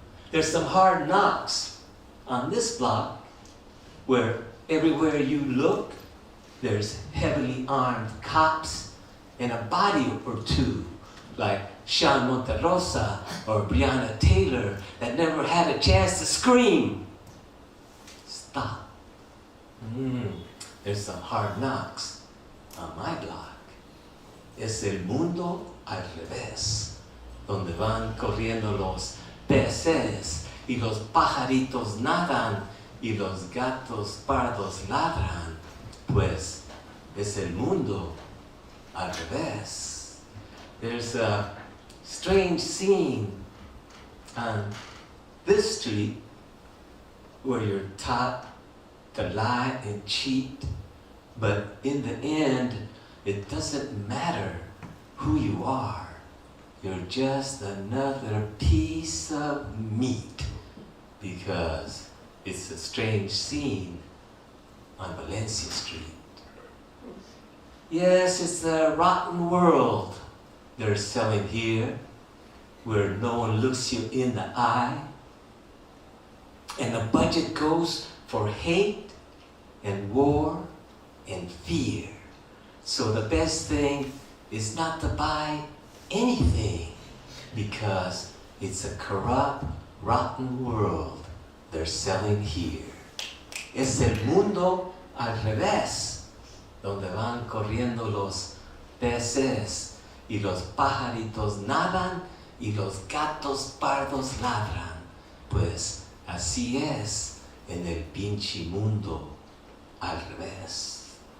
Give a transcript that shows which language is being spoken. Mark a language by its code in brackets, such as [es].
[en] There's some hard knocks on this block where everywhere you look, there's heavily armed cops and a body or two, like Sean Monterosa or Breonna Taylor, that never had a chance to scream. Stop. There's some hard knocks on my block. [es] Es el mundo al revés, donde van corriendo los peces y los pajaritos nadan y los gatos pardos ladran, pues es el mundo al revés. [en] There's a strange scene on this street where you're taught to lie and cheat, but in the end, it doesn't matter who you are. You're just another piece of meat, because it's a strange scene on Valencia Street. Yes, it's a rotten world they're selling here, where no one looks you in the eye, and the budget goes for hate and war and fear. So the best thing is not to buy anything, because it's a corrupt, rotten world they're selling here. [es] Es el mundo al revés, donde van corriendo los peces y los pajaritos nadan y los gatos pardos ladran, pues así es en el pinche mundo al revés.